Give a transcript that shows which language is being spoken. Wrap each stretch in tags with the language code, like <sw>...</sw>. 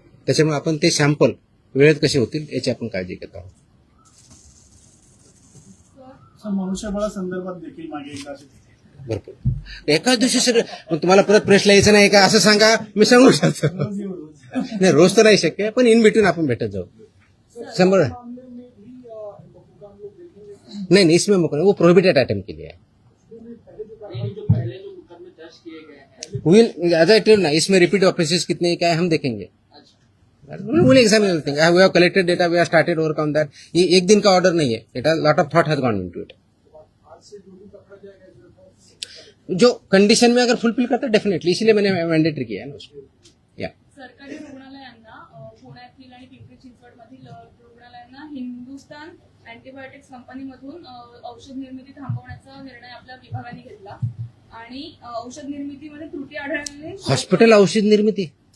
<mr>त्याच्यामुळे आपण ते सॅम्पल वेळेत कसे होतील याची आपण काळजी घेत आहोत. मनुष्यबळासंदर्भात देखील मागे एकदा भरपूर एकाच दिवशी सगळं तुम्हाला परत प्रेसला यायचं नाही का असं सांगा, मी सांगू शकतो. नाही, रोज तर नाही शक्य, पण</mr> <en>in between</en> <mr>आपण भेटत जाऊ.</mr> <hi>100 नहीं, इसमें मुकदमा वो प्रोहिबिटेड आइटम के लिए है.</hi> <en>will as I tell ना,</en> <hi>इसमें रिपीट ऑफेंसेस कितने क्या है हम देखेंगे.</hi> <en>Will examine everything. We have collected data, we have started work on that.</en> <hi>ये एक दिन का ऑर्डर नहीं है.</hi> <en>It has lot of thought has gone into it.</en> <hi>जो कंडीशन में अगर फुलफिल करता डेफिनेटली, इसलिए मैंने मैंडेटरी किया है ना उसको.</hi> <mr>या सरकारी रुग्णालयांना, पुण्यातील आणि पिंपरी चिंचवडमधील रुग्णालयांना हिंदुस्तान अँटीबायोटिक्स कंपनीमधून औषध निर्मिती थांबवण्याचा निर्णय आपल्या विभागाने घेतला आणि औषध निर्मितीमध्ये त्रुटी आढळल्याने हॉस्पिटल औषध निर्मिती,</mr>